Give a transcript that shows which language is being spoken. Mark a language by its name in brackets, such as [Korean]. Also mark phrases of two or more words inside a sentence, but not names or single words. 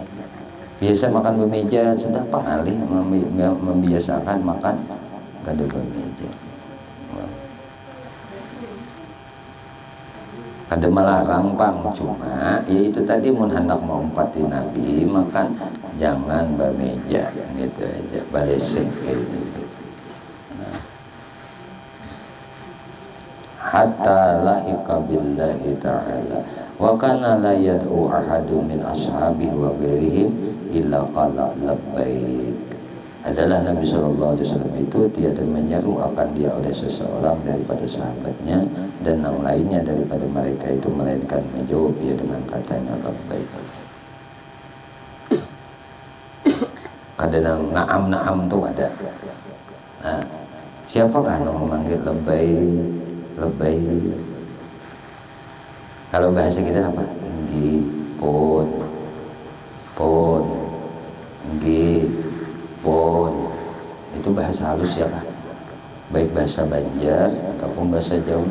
[Banjar] Biasa makan bermeja sudah pak alih membiasakan makan kada bermeja. Ada melarang pang, cuma ya itu tadi mun hendak mengumpati Nabi makan jangan bermeja gitu aja balesek gitu. Nah. [Arabic] حتى لحق بالله تعالى وكان لا يدعو أحد من أصحابه وغيرهم إلا قال لبيك. [Malay] Adalah Nabi SAW itu tiada menyeru akan dia oleh seseorang daripada sahabatnya dan yang lainnya daripada mereka itu melainkan menjawab dia dengan katanya labbaik. [Banjar] Kadang naam tuh ada. Nah, siapa kan yang memanggil labbaik? Kalau bahasa kita apa? [Javanese] Nggih, pon, nggih, pon. [Indonesian] Itu bahasa halus ya Pak. Baik bahasa Banjar ataupun bahasa Jawa.